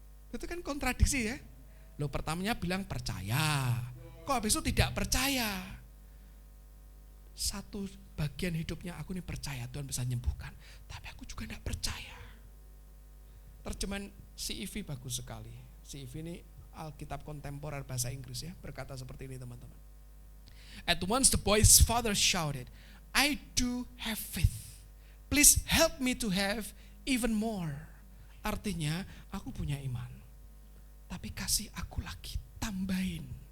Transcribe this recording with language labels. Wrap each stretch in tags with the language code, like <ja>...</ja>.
<id>Itu kan kontradiksi ya. Lo pertamanya bilang percaya, kok habis itu tidak percaya. Satu bagian hidupnya aku ini percaya Tuhan bisa menyembuhkan, tapi aku juga tidak percaya. Terjemahan CEV bagus sekali. CEV ini Alkitab kontemporer bahasa Inggris ya, berkata seperti ini teman-teman.</id> <en>At once the boy's father shouted, I do have faith. Please help me to have even more.</en> <id>Artinya aku punya iman, tapi kasih aku lagi, tambahin.</id>